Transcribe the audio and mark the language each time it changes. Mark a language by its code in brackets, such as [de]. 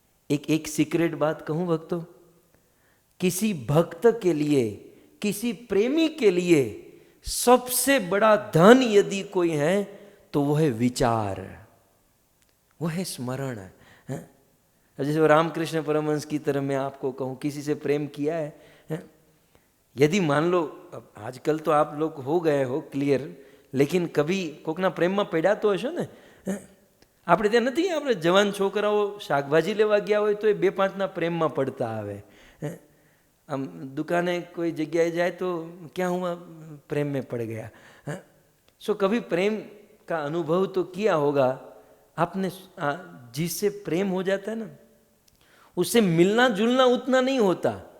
[hi] एक सीक्रेट बात कहूं भक्तों, किसी भक्त के लिए, किसी प्रेमी के लिए सबसे बड़ा धन यदि कोई है तो वो है विचार, वो है स्मरण। जैसे रामकृष्ण परमहंस की तरह मैं आपको कहूँ, किसी से प्रेम किया है? यदि मान लो, अब आजकल तो आप लोग हो गए हो क्लियर, लेकिन कभी [gu] કોકના પ્રેમમાં પડ્યા તો હશો ને? આપણે ત્યાં નથી, આપણે જવાન છોકરાઓ શાકભાજી લેવા ગયા હોય તો એ 2-5ના પ્રેમમાં પડતા આવે। આમ દુકાને કોઈ જગ્યાએ જાય તો [hi] क्या हुआ, प्रेम में पड़ गया। सो कभी प्रेम का अनुभव तो किया होगा आपने। जिससे प्रेम हो जाता है ना, उससे मिलना जुलना उतना नहीं होता।